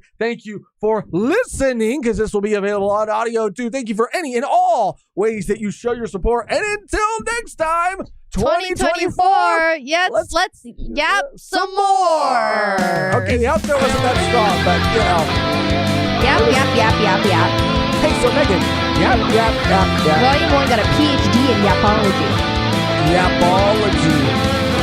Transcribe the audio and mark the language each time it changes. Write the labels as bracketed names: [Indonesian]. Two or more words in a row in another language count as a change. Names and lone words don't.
[English] Thank you for listening, because this will be available on audio too. Thank you for any and all ways that you show your support. And until next time, 2024. Yes, let's yap some more. Okay, the outro wasn't that strong, but you know. Yap, yap, yap, yap, yap. Hey, so Megan, yap, yap, yap, yap. Volume 1 got a PhD in yapology. Yapology.